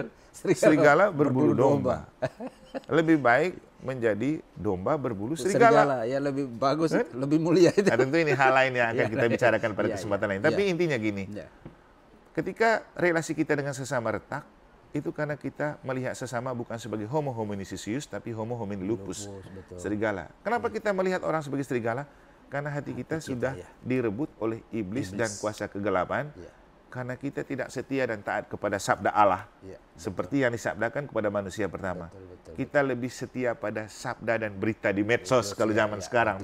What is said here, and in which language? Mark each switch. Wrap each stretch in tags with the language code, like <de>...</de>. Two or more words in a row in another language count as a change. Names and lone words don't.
<id>Serigala berbulu domba. Lebih baik menjadi domba berbulu serigala. Ya lebih bagus, lebih mulia itu. Nah, tentu ini hal lain yang akan kita bicarakan pada kesempatan lain. Tapi intinya gini, ketika relasi kita dengan sesama retak, itu karena kita melihat sesama bukan sebagai</id> <la>homo hominisius,</la> <id>tapi</id> <la>homo homini lupus,</la> <id>betul. serigala. Kenapa kita melihat orang sebagai serigala? Karena hati kita sudah direbut oleh iblis dan kuasa kegelapan. Karena kita tidak setia dan taat kepada sabda Allah. Seperti yang disabdakan kepada manusia pertama. Kita lebih setia pada sabda dan berita di medsos kalau zaman sekarang.</id>